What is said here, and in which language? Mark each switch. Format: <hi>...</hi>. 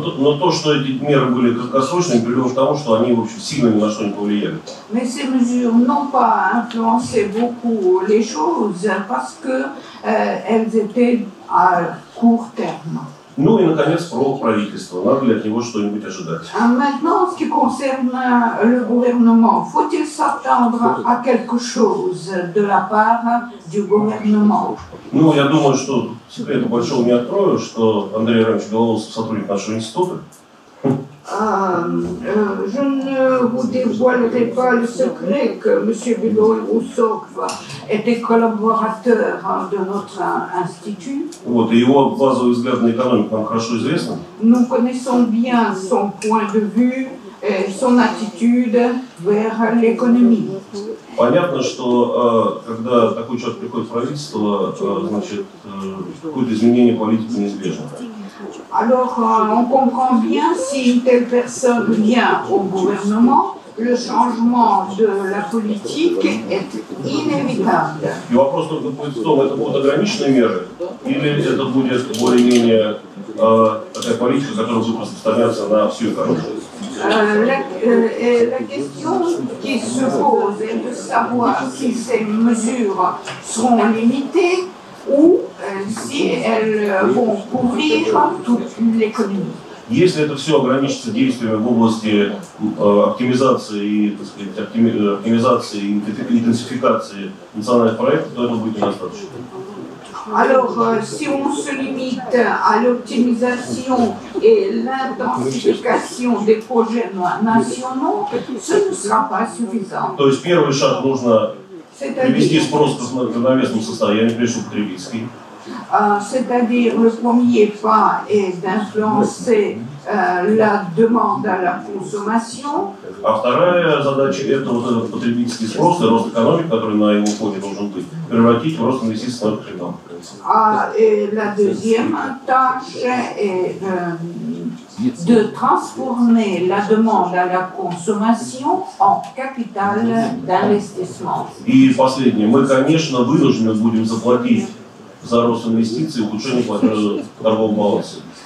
<ru>Но то, что эти меры были краткосрочными, привело к тому, что они, в общем, сильно ни на что не повлияли.</ru> <fr>Mais ces mesures n'ont pas influencé beaucoup les choses parce qu'elles étaient à court terme.</fr> <ru>Ну и, наконец, про правительство. Надо ли от него что-нибудь ожидать?</ru> <fr>Maintenant, en ce qui concerne le gouvernement, faut-il s'attendre à quelque chose de la part du gouvernement?</fr> <ru>Ну, я думаю, что секрета большого не открою, что Андрей Иванович Белоусов сотрудник нашего института.</ru> <fr>Je ne vous dévoilerai pas le secret que M. Белоусов était collaborateur de notre institut.</fr> <ru>Вот, и его базовый взгляд на экономику нам хорошо известен.</ru> <fr>Nous connaissons bien son point de vue et son attitude vers l'économie.</fr> <ru>Понятно, что когда такой человек приходит в правительство, значит, какое-то изменение политики неизбежно.</ru> <fr>Alors, on comprend bien si une telle personne vient au gouvernement, le changement de la politique est inévitable.</fr> <ru>И вопрос только будет в том, это будут ограниченные меры, или это будет более-менее такая политика, которая будет распространяться на всю экономику.</ru> <fr>La question qui se pose est de savoir si ces mesures seront limitées ou si elles vont couvrir toute l'économie.</fr> <ru>Если это все ограничится действиями в области оптимизации, так сказать, оптимизации и интенсификации национальных проектов, то это будет недостаточно.</ru> <fr>Alors, si on se limite à l'optimisation et l'intensification des projets nationaux, ce ne sera pas suffisant.</fr> <ru>То есть первый шаг нужно привести спрос к равновесному состоянию, прежде всего потребительский.</ru> <fr>C'est-à-dire, le premier pas est d'influencer la demande à la consommation.</fr> <ru>А вторая задача – это вот этот потребительский спрос и рост экономики, который на его фоне должен быть, превратить в рост инвестиций в капитал.</ru> <fr>Et la deuxième tâche est de transformer la demande à la consommation en capital d'investissement.</fr> <ru>И последнее. Мы, конечно, вынуждены будем заплатить за рост инвестиций и улучшение торгового баланса.</ru>